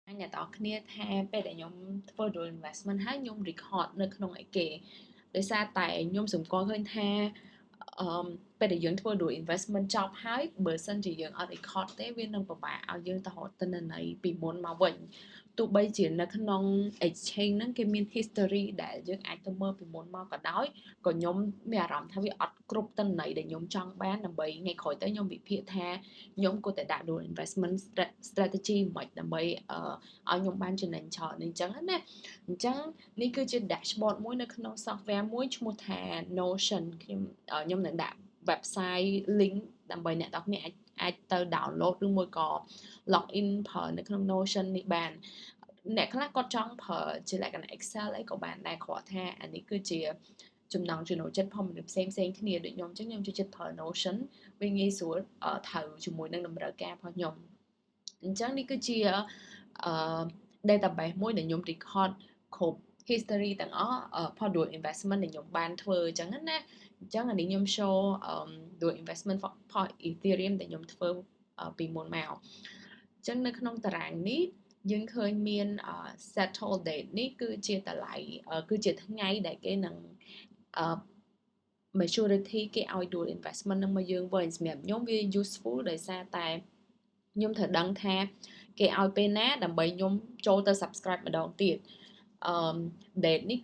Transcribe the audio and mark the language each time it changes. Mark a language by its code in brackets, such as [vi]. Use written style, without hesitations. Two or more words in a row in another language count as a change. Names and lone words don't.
[km] អ្នកទាំងអស់គ្នាថាពេលដែលខ្ញុំធ្វើ [en] dual investment [km] ហើយខ្ញុំ record នៅក្នុងអីគេដោយសារតែខ្ញុំសម្គាល់ឃើញថាពេលដែលយើងធ្វើ [en] dual investment [km] ចប់ហើយបើសិនជាយើងអត់ record ទេវានឹងពិបាកឲ្យយើងទៅរកទិន្នន័យពីមុនមកវិញទោះបីជានៅក្នុង exchange ហ្នឹងគេមាន history ដែលយើង អាចទៅមើលពីមុនមកក៏ដោយក៏ខ្ញុំមានអារម្មណ៍ថាវាអត់គ្រប់ទិន្នន័យដែលខ្ញុំចង់បានដើម្បីថ្ងៃក្រោយទៅខ្ញុំវិភាគថាខ្ញុំគួរតែដាក់ [en] dual investment strategy [km] មិនដើម្បីឲ្យខ្ញុំបានចំណេញច្រើនអញ្ចឹង ណាអញ្ចឹងនេះគឺជា dashboard មួយនៅក្នុង software មួយឈ្មោះថា Notion ខ្ញុំនឹងដាក់ [en] website link [km] ដើម្បីអ្នកទាំងគ្នាអាចទៅ download ឬមួយក៏ login ប្រើនៅក្នុង Notion នេះបានអ្នកខ្លះគាត់ចង់ប្រើជាលក្ខណៈ Excel អីក៏បានដែរគ្រាន់ថាអានេះគឺជាចំណង់ចំណូលចិត្តផងមនុស្ស ផ្សេងគ្នាដូចខ្ញុំអញ្ចឹងខ្ញុំចូលចិត្តប្រើ Notion វាងាយស្រួលត្រូវជាមួយនឹងតម្រូវការរបស់ខ្ញុំអញ្ចឹងនេះគឺជាdatabase មួយដែលខ្ញុំ record គ្រប់ history ទាំងអស់ [en] dual investment [km] ដែលខ្ញុំបានធ្វើអញ្ចឹងណាអញ្ចឹងអានេះខ្ញុំ [en] show dual investment for Ethereum [km] ដែលខ្ញុំធ្វើពីមុនមកអញ្ចឹងនៅក្នុងតារាងនេះយើងឃើញមាន [en] settle date [km] នេះគឺជាតម្លៃគឺជាថ្ងៃដែលគេនឹង maturity គេឲ្យ [en] dual investment [km] នឹងមកយើងវិញសម្រាប់ខ្ញុំវា useful ដោយសារតែខ្ញុំត្រូវដឹងថាគេឲ្យពេលណាដើម្បីខ្ញុំចូលទៅ subscribe ម្ដងទៀតdate នេះ